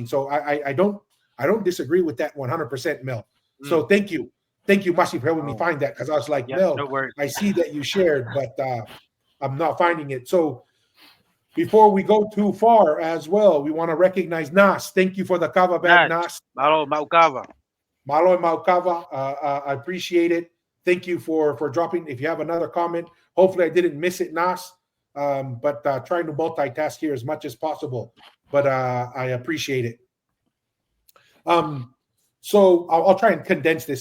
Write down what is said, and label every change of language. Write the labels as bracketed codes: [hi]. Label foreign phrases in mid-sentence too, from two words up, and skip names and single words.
[en] So I don't disagree with that 100%, Mel. So thank you, Masi, for helping me find that, because I was like, Mel, no I see that you shared, but I'm not finding it. So before we go too far as well, we want to recognize Nas. Thank you for the kava bag, Nas. [sm] Malo Maukava. [en] Malo and Maukava. I appreciate it. Thank you for dropping. If you have another comment, hopefully I didn't miss it, Nas. But trying to multitask here as much as possible. But I appreciate it. So I'll try and condense this.